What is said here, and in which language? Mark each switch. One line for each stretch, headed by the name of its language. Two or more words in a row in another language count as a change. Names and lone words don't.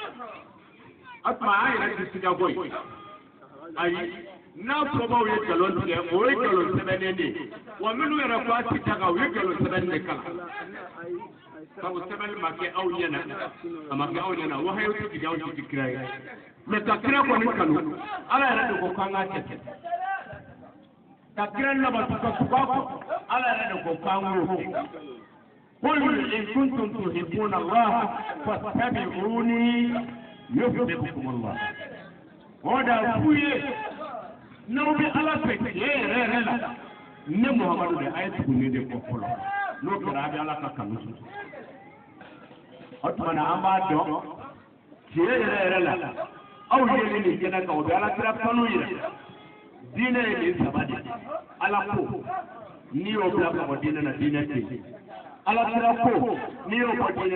Bambara: a tuma an yɛrɛ ti siga bɔ yen ayi n'a fɔbaw ye nkalon tigɛ o ye nkalon sɛbɛnnen de ye wa minnu yɛrɛ ko a ti daga o ye nkalon sɛbɛnnen de kalan sabu sɛbɛnni ma kɛ aw ɲɛna a ma kɛ aw ɲɛna wahayi tɛ jigin aw ti kira ye mɛ ka kira kɔni kanu ala yɛrɛ de ko k'an k'a kɛ ka kira labatu ka tugu a kɔ ala yɛrɛ de ko k'an k'o kɛ
Arabic: قل إن كنتم تحبون الله فاتبعوني يحببكم الله ودا فويه
Bambara: n'aw bɛ ala fɛ tiɲɛ yɛrɛ yɛrɛ la ne muhamadu de a ye tuguni de kɔ fɔlɔ n'o kɛra a bɛ ala ka kanu sɔrɔ o tuma na an b'a dɔn tiɲɛ yɛrɛ yɛrɛ la aw ye nin kɛnɛ kan o bɛ ala kira kanu yira diinɛ ye nin saba de ala ko n'i y'o bila ka bɔ diinɛ na diinɛ tɛ yen ala kira ko n'i y'o bɔ diinɛ